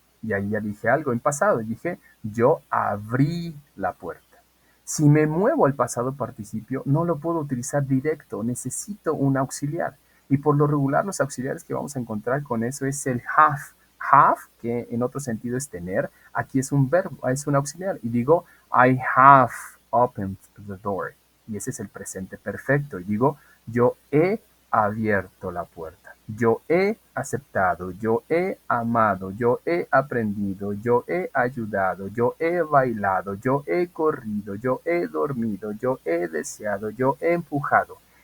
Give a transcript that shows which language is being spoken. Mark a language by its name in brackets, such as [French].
[Spanish] Y ahí ya dije algo en pasado, dije yo abrí la puerta. Si me muevo al pasado participio, no lo puedo utilizar directo, necesito un auxiliar. Y por lo regular, los auxiliares que vamos a encontrar con eso es el have. Have, que en otro sentido es tener, aquí es un verbo, es un auxiliar. Y digo, [English] I have opened the door. [Spanish] Y ese es el presente perfecto. Y digo, yo he abierto la puerta. Yo he aceptado, yo he amado, yo he aprendido, yo he ayudado, yo he bailado, yo he corrido, yo he dormido, yo he deseado, yo he empujado.